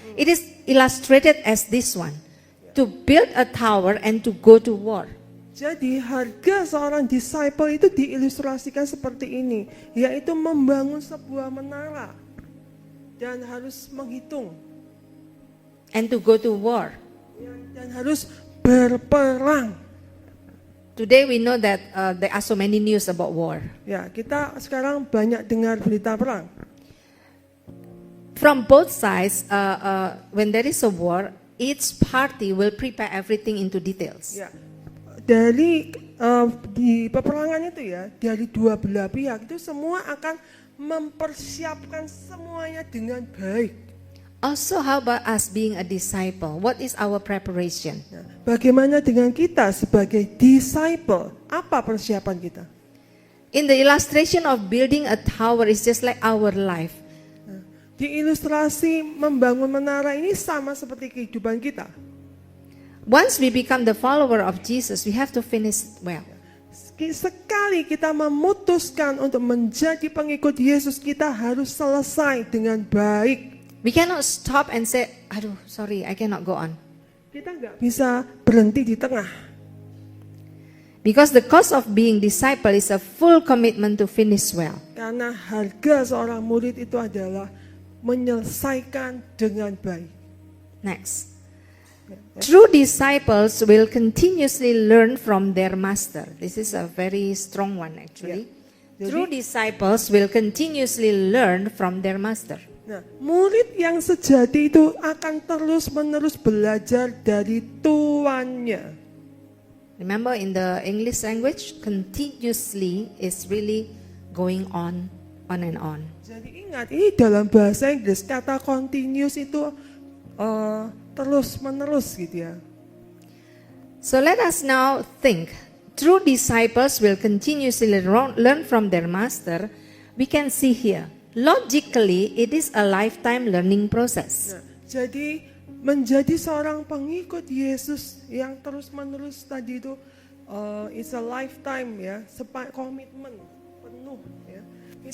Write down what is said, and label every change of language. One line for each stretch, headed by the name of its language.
English: It is illustrated as this one: to build a tower and to go to war.
Indonesian: Jadi harga seorang disciple itu diilustrasikan seperti ini, yaitu membangun sebuah menara dan harus menghitung
English: And to go to war.
Indonesian: dan harus berperang.
English: Today we know that there are so many news about war.
Indonesian: Ya, kita sekarang banyak dengar berita perang.
English: From both sides, when there is a war, each party will prepare everything into details.
Indonesian: Ya, dari di peperangan itu ya, dari dua belah pihak itu semua akan mempersiapkan semuanya dengan baik.
English: Also, how about us being a disciple? What is our preparation?
Indonesian: Nah, bagaimana dengan kita sebagai disciple? Apa persiapan kita?
English: In the illustration of building a tower is just like our life.
Indonesian: Nah, di ilustrasi membangun menara ini sama seperti kehidupan kita.
English: Once we become the follower of Jesus, we have to finish it well.
Indonesian: Sekali kita memutuskan untuk menjadi pengikut Yesus, kita harus selesai dengan baik.
English: We cannot stop and say, aduh, sorry, I cannot go on.
Indonesian: Kita nggak bisa berhenti di tengah.
English: Because the cost of being disciple is a full commitment to finish well.
Indonesian: Karena harga seorang murid itu adalah menyelesaikan dengan baik.
English: Next. True disciples will continuously learn from their master. This is a very strong one actually.
Indonesian: Jadi-
English: True disciples will continuously learn from their master.
Indonesian: Nah, murid yang sejati itu akan terus-menerus belajar dari tuannya.
English: Remember in the English language, continuously is really going on and on.
Indonesian: Jadi ingat, ini dalam bahasa Inggris kata continuous itu terus-menerus gitu ya.
English: So let us now think. True disciples will continuously learn from their master. We can see here. Logically, it is a lifetime learning process.
Indonesian: Nah, jadi menjadi seorang pengikut Yesus yang terus-menerus tadi itu
English: it's a lifetime
Indonesian: ya, komitmen penuh ya. Itu